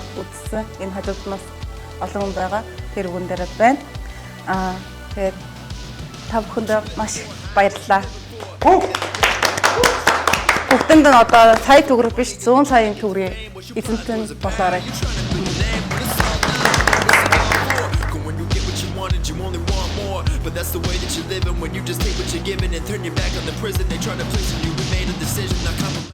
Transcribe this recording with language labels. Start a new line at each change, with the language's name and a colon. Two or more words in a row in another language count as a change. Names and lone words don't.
Mongolian: Үзсэн. Энэ хажууднаас олон хүн байгаа. Тэр үгэн дээр байна. Тэгээд та бүхэндээ маш баярлалаа. Бүгдэнд нь одоо сая төгрөг биш 100 саяын төгрөгийг эзэмтэн болоорой.
English: But that's the way that you're living when you just take what you're given and turn your back on the prison they try to place on you. We made a decision, not